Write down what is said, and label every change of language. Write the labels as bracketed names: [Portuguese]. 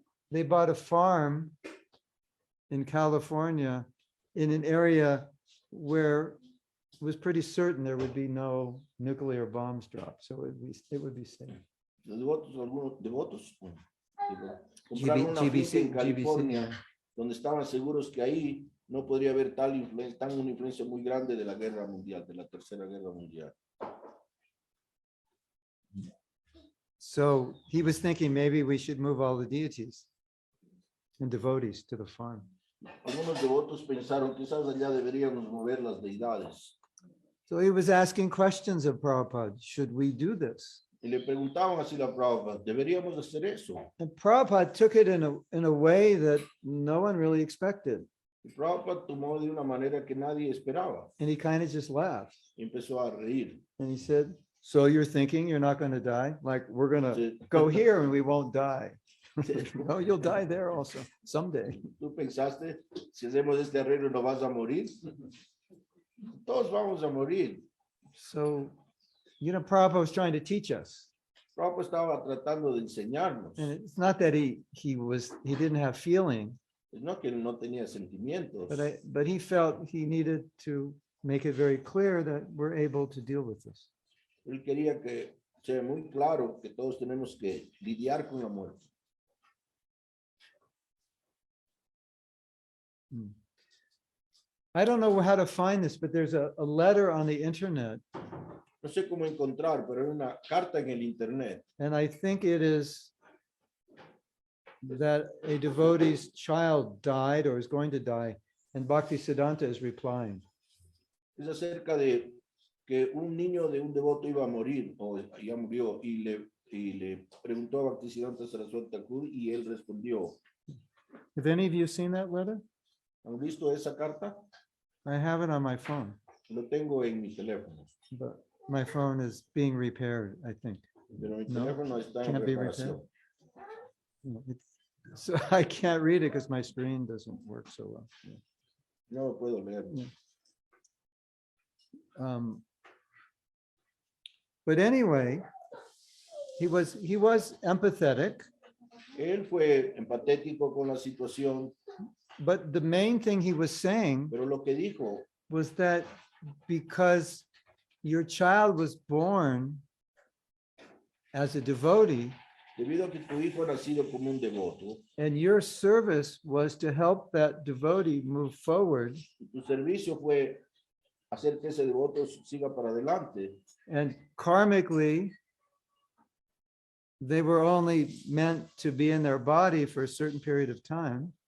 [English] They bought a farm in California in an area where it was pretty certain there would be no nuclear bombs dropped, so it would be safe. [Spanish] Los devotos, algunos devotos, compraron una finca en California, donde estaban seguros que ahí no podría haber una influencia muy grande de la guerra mundial, de la tercera guerra mundial. [English] So he was thinking maybe we should move all the deities and devotees to the farm. [Spanish] Algunos devotos pensaron quizás allá deberíamos mover las deidades. [English] So he was asking questions of Prabhupada, should we do this? [Spanish] Y le preguntaban así a Prabhupada, ¿deberíamos hacer eso? [English] And Prabhupada took it in a way that no one really expected. [Spanish] Y Prabhupada tomó de una manera que nadie esperaba. [English] And he kind of just laughed. [Spanish] Y empezó a reír. [English] And he said, so you're thinking you're not going to die? Like we're going to go here and we won't die. No, you'll die there also someday. [Spanish] ¿Tú pensaste, si hacemos este arreglo no vas a morir? Todos vamos a morir. [English] So, Prabhupada was trying to teach us. [Spanish] Prabhupada estaba tratando de enseñarnos. [English] And it's not that he didn't have feeling. [Spanish] No que no tenía sentimientos. [English] But he felt he needed to make it very clear that we're able to deal with this. [Spanish] Él quería que sea muy claro que todos tenemos que lidiar con la muerte. [English] I don't know how to find this, but there's a letter on the internet. [Spanish] No sé cómo encontrar, pero hay una carta en el internet. [English] And I think it is that a devotee's child died or is going to die, and Bhaktisiddhanta is replying. [Spanish] Es acerca de que un niño de un devoto iba a morir, o ya murió, y le preguntó a Bhaktisiddhanta Saraswati Thakur, y él respondió. [English] Have any of you seen that letter? [Spanish] ¿Han visto esa carta? [English] I have it on my phone, [Spanish] Lo tengo en mi teléfono. [English] but my phone is being repaired, I think. [Spanish] Pero mi [English] No, [Spanish] teléfono está en [English] can't be [Spanish] reparación. [English] repaired. So I can't read it because my screen doesn't work so well. Yeah. [Spanish] No lo puedo leer. [English] But anyway, he was empathetic, [Spanish] Él fue empatético con la situación, [English] but the main thing he was saying [Spanish] pero lo que dijo [English] was that because your child was born as a devotee [Spanish] debido a que tu hijo ha nacido como un devoto, [English] and your service was to help that devotee move forward, [Spanish] y tu servicio fue hacer que ese devoto siga para adelante, [English] and karmically they were only meant to be in their body for a certain period of time,